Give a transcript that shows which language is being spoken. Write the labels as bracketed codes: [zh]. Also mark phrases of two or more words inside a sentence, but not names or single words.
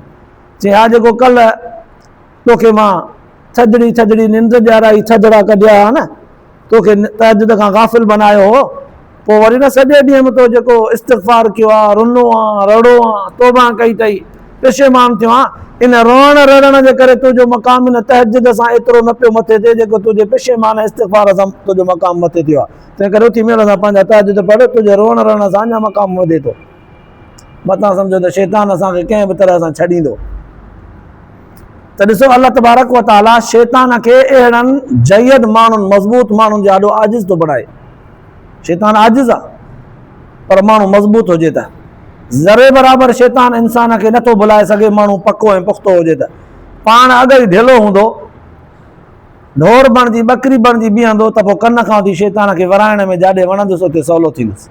[sd] चई हा जेको कल्ह तोखे मां थधिड़ी निंड ॼाराई, थधिड़ा कढिया हा न, तोखे तहजुद खां गाफ़िल बनायो हो, पोइ वरी न सॼे ॾींहं में तो जेको इस्तिग़फ़ार कयो आहे, रुनो आहे, रड़ो आहे, तौबा कई अथई, पेशेमान थियो आहे, इन रोअण रड़ण जे करे तुंहिंजो मक़ाम इन तहजुद सां एतिरो न पियो मथे थिए जेको तुंहिंजे पेशेमान इस्तिग़फ़ार सां तुंहिंजो मक़ाम मथे थियो आहे। तंहिं करे उथी महिल सां पंहिंजा तहजुद पढ़, तुंहिंजे रोअण रड़ण सां अञा मक़ाम वधे थो। मथां सम्झो त शैतान असांखे कंहिं बि तरह सां छॾींदो। त ॾिसो, [ar] الله تبارك وتعالى [sd] शैतान खे अहिड़नि जयद माण्हुनि, मज़बूत माण्हुनि जो ॾाढो आजिज़ थो बणाए। शैतान आजिज़ आहे, पर माण्हू मज़बूत हुजे त, ज़रे बराबरि शैतान इंसान खे नथो भुलाए सघे। माण्हू पको ऐं पुख़्तो हुजे त, पाण अगरि ढिलो हूंदो, ढोर बणिजी ॿकरी बणिजी बीहंदो त पोइ कन खां वठी शैतान खे वराइण में जाॾे वणंदुसि उते सवलो थींदुसि।